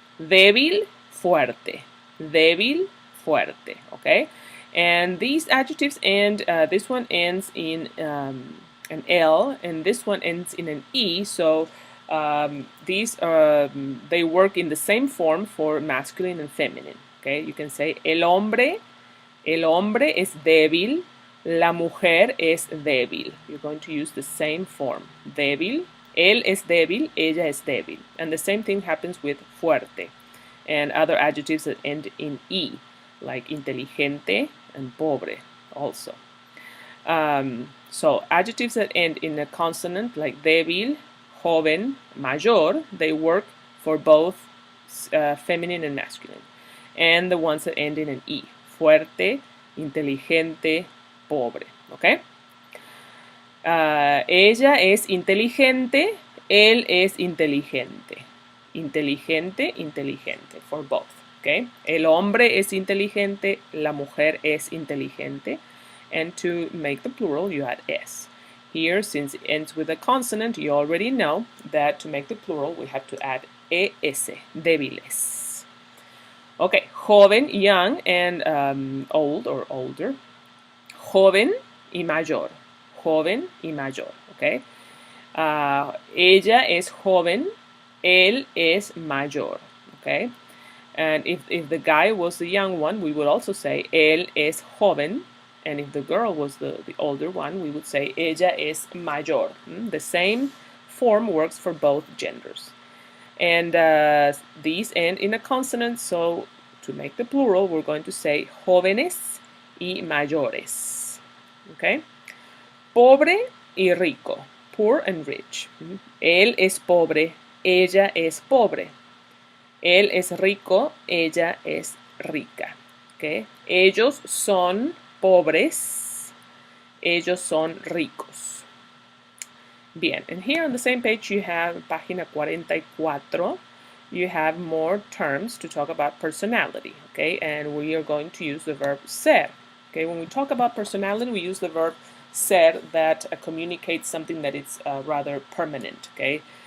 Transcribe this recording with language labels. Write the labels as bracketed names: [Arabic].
[Spanish] Débil, fuerte. Débil, fuerte, okay? [English] And these adjectives end, this one ends in an L, and this one ends in an E, so these are, they work in the same form for masculine and feminine, okay? You can say [Spanish] el hombre es débil, la mujer es débil. [English] You're going to use the same form, débil, [Spanish] él es débil, ella es débil. [English] And the same thing happens with fuerte and other adjectives that end in E, like inteligente and pobre also. So adjectives that end in a consonant like débil, joven, mayor, they work for both feminine and masculine. And the ones that end in an E, fuerte, inteligente, pobre, okay? [Spanish] Ella es inteligente, él es inteligente. Inteligente, inteligente, [English] for both. [Spanish] Okay? El hombre es inteligente, la mujer es inteligente. [English] And to make the plural, you add s. Here, since it ends with a consonant, you already know that to make the plural, we have to add es, débiles. Okay, joven, young, and old or older. [Spanish] Joven y mayor. Joven y mayor, okay? Ella es joven, él es mayor, okay? [English] And if the guy was the young one, we would also say [Spanish] él es joven. [English] And if the girl was the older one, we would say [Spanish] ella es mayor. [English] The same form works for both genders. And these end in a consonant, so to make the plural, we're going to say [Spanish] jóvenes y mayores. [English] Okay? [Spanish] Pobre y rico. [English] Poor and rich. [Spanish] Él es pobre, ella es pobre. Él es rico, ella es rica. Okay? Ellos son pobres, ellos son ricos. [English] Bien, and here on the same page you have página 44. You have more terms to talk about personality, okay? And we are going to use the verb ser. Okay, when we talk about personality, we use the verb ser that communicates something that is rather permanent, okay?